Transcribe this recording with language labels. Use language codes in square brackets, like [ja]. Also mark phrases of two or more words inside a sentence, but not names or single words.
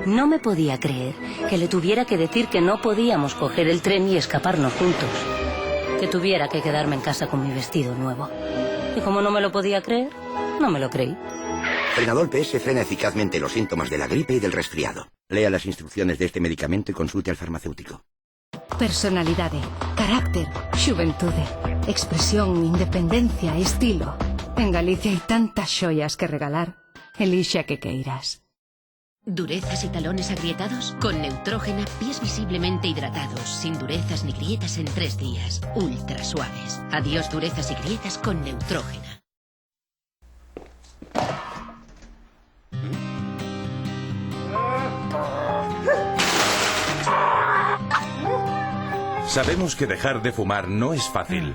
[es] No me podía creer que le tuviera que decir que no podíamos coger el tren y escaparnos juntos. Que tuviera que quedarme en casa con mi vestido nuevo. Y como no me lo podía creer, no me lo creí. Frenadol PS frena eficazmente los síntomas de la gripe y del resfriado. Lea las instrucciones de este medicamento y consulte al farmacéutico. [gl] Personalidade, carácter, xuventude, expresión, independencia, estilo. En Galicia hai tantas xoias que regalar. Elixe a que queiras. [es] ¿Durezas y talones agrietados? Con Neutrógena, pies visiblemente hidratados, sin durezas ni grietas en 3 días. Ultra suaves. Adiós durezas y grietas con Neutrógena. Sabemos que dejar de fumar no es fácil.